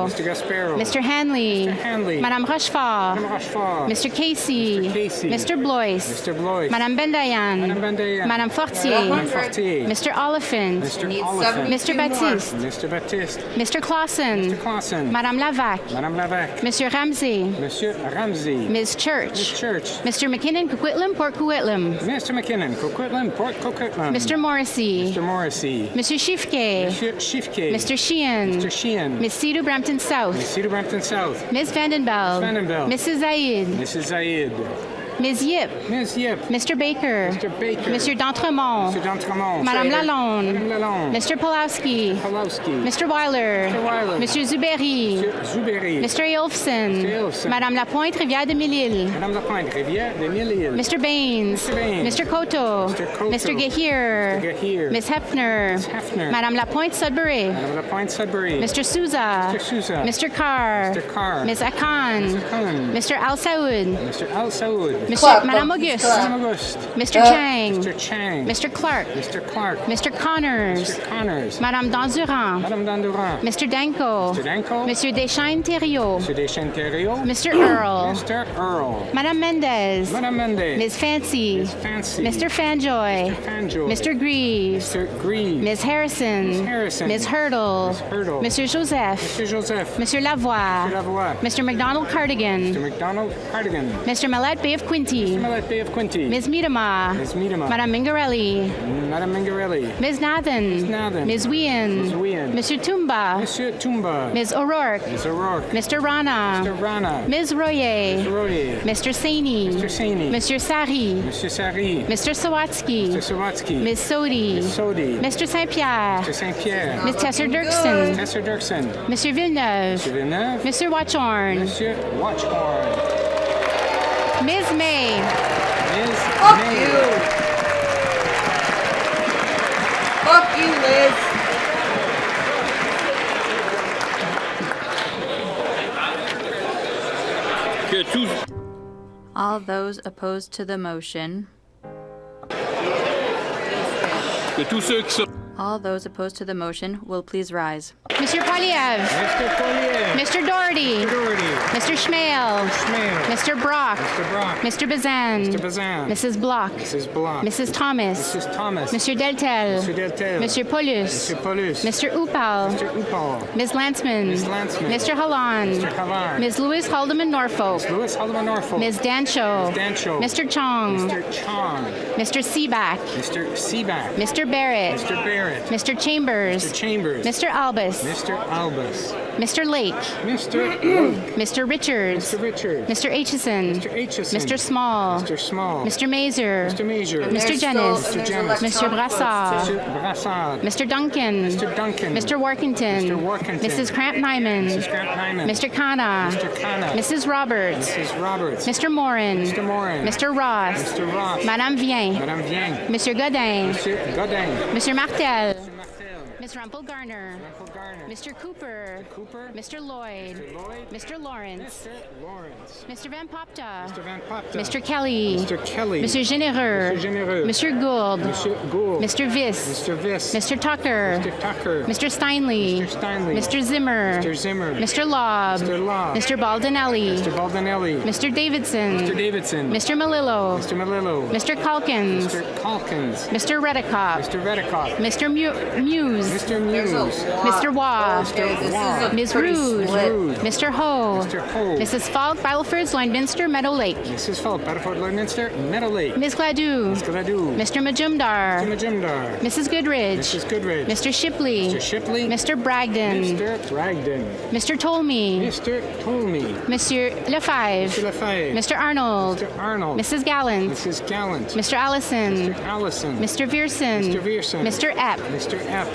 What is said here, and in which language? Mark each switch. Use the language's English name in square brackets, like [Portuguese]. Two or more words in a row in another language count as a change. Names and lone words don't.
[English] Mr. Hanley. Madame Rochefort. Mr. Casey. Mr. Blois. Madame Bendayan. Madame Fortier. Mr. Oliphant. Mr. Baptiste. Mr. Clausen. Madame Lavac. Monsieur Ramsey. Ms. Church. Mr. McKinnon, Coquitlam, Port Coquitlam. Mr. Morrissey. Monsieur Shifke. Mr. Sheehan. Ms. Sidhu Brampton South. Ms. Vandenbeld. Mrs. Zaid. Ms. Yip. Mr. Baker. Mr. D'Entremont. Madame Lalonde. Mr. Pulowski. Mr. Weiler. Mr. Zuberi. Mr. Eolfson. Madame Lapointe, Rivière de Mille-Îles. Mr. Baines. Mr. Koto. Mr. Gahir. Ms. Hefner. Madame Lapointe, Sudbury. Mr. Souza. Mr. Carr. Ms. Akan. Mr. Al Saoud. Madame Auguste. Clap. Mr. Chang. Mr. Chang. Mr. Clark. Mr. Clark. Mr. Connors. Mr. Connors. Madame Dandurand. Madame Dandurand. Mr. Danko. Mr. Danko. Monsieur Deschênes-Thériault. Mr. Deschênes-Thériault. Mr. Earl. Mr. Earl. Madame Mendez. Madame Mendez. Ms. Fancy. Ms. Fancy. Mr. Fanjoy. Mr. Fanjoy. Mr. Greaves. Mr. Greaves. Ms. Harrison. Ms. Harrison. Ms. Hurdle. Ms. Hurdle. Monsieur Joseph. Mr. Joseph. Monsieur Lavoie. Mr. Lavoie. Mr. McDonald Cardigan. Mr. McDonald Cardigan. Mr. Millette Bay of Quinty. Mr. Millette Bay of Quinty. Ms. Miedema. Ms. Miedema. Madame Mingarelli. Madame Mingarelli. Ms. Nathan. Ms. Nathan. Ms. Wien. Ms. Wien. Monsieur Tumba. Monsieur Tumba. Ms. O'Rourke. Ms. O'Rourke. Mr. Rana. Mr. Rana. Ms. Royer. Mr. Royer. Mr. Saini. Mr. Saini. Monsieur Sari. Monsieur Sari. Mr. Sawatsky. Mr. Sawatsky. Ms. Sodi. Ms. Sodi. Mr. St-Pierre. Mr. St-Pierre. Ms. Tesser-Dirksen. Tesser Dirksen. Monsieur Villeneuve. Mr. Villeneuve. Mr. Watchorn. Monsieur Watchhorn. Ms. May. Ms. Fuck May. you. Fuck you, Liz. All those opposed to the motion. All those opposed to the motion will please rise. Mr. Polyev. Mr. Collier. Mr. Doherty. Mr. Doherty. Mr. Schmale. Schmale. Mr. Brock. Mr. Brock. Mr. Bazan. Mr. Bazan. Mrs. Block. Mrs. Block. Mrs. Thomas. Mrs. Thomas. Monsieur Deltel. Mr. Deltel. Monsieur Paulus. Mr. Paulus. Mr. Upal. Mr. Upal. Ms. Landsman. Ms. Landsman. Mr. Hallan. Mr. Hallan. Ms. Lewis Haldeman Norfolk. Louis Haldeman Norfolk. Ms. Dancho. Ms. Dancho. Mr. Chong. Mr. Chong. Mr. Seaback. Mr. Seaback. Mr. Barrett. Mr. Barrett. Mr. Chambers. Mr. Chambers. Mr. Albus. Mr. Albus. Mr. Lake. Mr. Lake. Mr. Richards. Mr. Richards. Mr. Aitchison. Mr. Aitchison. Mr. Small. Mr. Small. Mr. Mazer. Mr. Mazer. Mr. Jennis. Mr. Jennis. Mr. Brassard. Mr. Brassard. Mr. Duncan. Mr. Duncan. Mr. Workington. Mr. Workington. Mrs. Cramp-Nyman. Mrs. Cramp-Nyman. Mr. Kana. Mr. Kana. Mrs. Roberts. Mrs. Roberts. Mr. Morin. Mr. Morin. Mr. Ross. Mr. Ross. Madame Vien. Madame Vien. Monsieur Godin. Monsieur Godin. Monsieur Martel. Mr. Martel. Ms. Rumpel Garner. Rumpel Garner. Mr. Cooper. Mr. Cooper. Mr. Lloyd. Mr. Lloyd. Mr. Lawrence. Mr. Lawrence. Mr. Van Popta. Mr. Van Popta. Mr. Kelly. Mr. Kelly. Monsieur Généreux. Mr. Généreux. Monsieur Gould. Monsieur Gould. Mr. Viss. Mr. Viss. Mr. Tucker. Mr. Tucker. Mr. Steinley. Mr. Steinley. Mr. Zimmer. Mr. Zimmer. Mr. Lobb. Mr. Lobb. Mr. Baldinelli. Mr. Baldinelli. Mr. Davidson. Mr. Davidson. Mr. Melillo. Mr. Melillo. Mr. Calkins. Mr. Calkins. Mr. Redicott. Mr. Redicott. Mr. Muse. Mr. Muse. Mr. Waugh. This is a Ms. pretty Rude. split. Mr. Ho. Mr. Ho. Mrs. Falk, Battleford, Lloydminster, Meadow Lake. Mrs. Falk, Battleford, Lloydminster, Meadow Lake. Ms. Gladue. Ms. Gladue. Mr. Majumdar. Mr. Majumdar. Mrs. Goodridge. Mrs. Goodridge. Mr. Shipley. Mr. Shipley. Mr. Bragdon. Mr. Bragdon. Mr. Tolmie. Mr. Tolmie. Monsieur Lefebvre. Mr. Lefebvre. Mr. Arnold. Mr. Arnold. Mrs. Gallant. Mrs. Gallant. Mr. Allison. Mr. Allison. Mr. Vierson. Mr. Vierson. Mr. Epp. Mr. Epp.